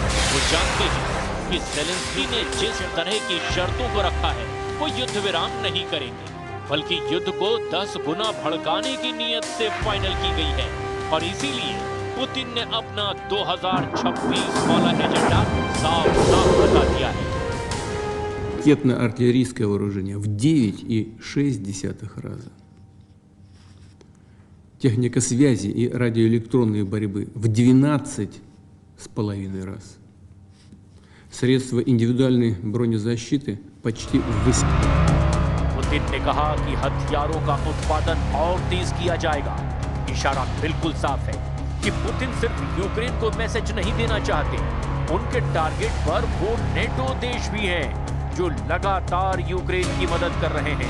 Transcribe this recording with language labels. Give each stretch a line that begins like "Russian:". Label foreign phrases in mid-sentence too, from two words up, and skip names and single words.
Hindi: वो जानते हैं कि जेलेंस्की ने जिस तरह की शर्तों को रखा है वो युद्ध विराम नहीं करेंगे, बल्कि युद्ध को 10 गुना भड़काने की नीयत से फाइनल की गई है और इसीलिए पुतिन ने अपना 2026 वाला एजेंडा साफ बता दिया है।
Russian: Ракетно-артиллерийское вооружение в 9,6 раза. техника связи и радиоэлектронной борьбы в 12,5 раз. Средства индивидуальной бронезащиты почти в 8.
Hindi: पुतिन ने कहा कि हथियारों का उत्पादन और तेज किया जाएगा। इशारा बिल्कुल साफ है कि पुतिन सिर्फ यूक्रेन को मैसेज नहीं देना चाहते, उनके टारगेट पर वो नेटो देश भी हैं जो लगातार यूक्रेन की मदद कर रहे हैं।